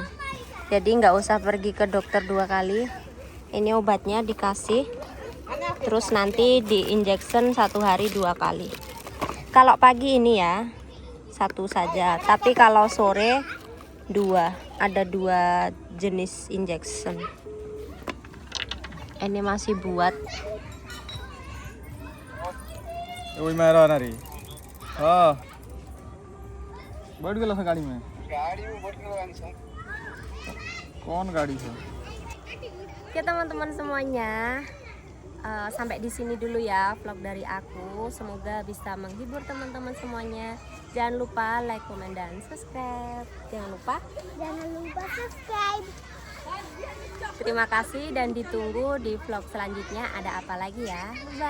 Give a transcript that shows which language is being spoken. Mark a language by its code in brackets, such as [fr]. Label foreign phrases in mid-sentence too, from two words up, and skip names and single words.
[id] Jadi nggak usah pergi ke dokter 2 kali. Ini obatnya dikasih, terus nanti di injection 1 hari 2 kali. Kalau pagi ini ya 1 saja, tapi kalau sore 2. Ada 2 jenis injection. Ini masih buat. [hi] वही मैं रहा ना रे हाँ बैठ गया था गाड़ी में कौन गाड़ी से [id] Oke teman-teman semuanya, sampai di sini dulu ya vlog dari aku. Semoga bisa menghibur teman-teman semuanya. Jangan lupa like, komen, dan subscribe. Jangan lupa subscribe. Terima kasih dan ditunggu di vlog selanjutnya ada apa lagi ya.